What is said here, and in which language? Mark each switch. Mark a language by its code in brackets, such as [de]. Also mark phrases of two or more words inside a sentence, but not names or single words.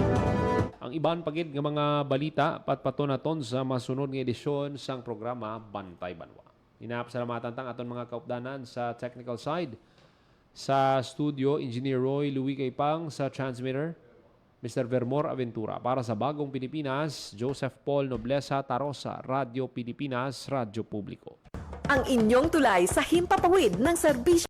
[hil] Ang iban pagid nga mga balita patpatonaton sa masunod nga edisyon sang programa Bantay Banwa. Inapasalamatan tang aton mga kaupdanan sa [en] technical side. [hil] Sa studio, Engineer Roy Louis Kaypang sa transmitter. Mr. Vermor Aventura. Para sa Bagong Pilipinas, Joseph Paul Noblesa Tarosa, Radyo Pilipinas, Radyo Publiko. [tl] Ang inyong tulay sa himpapawid ng serbisyo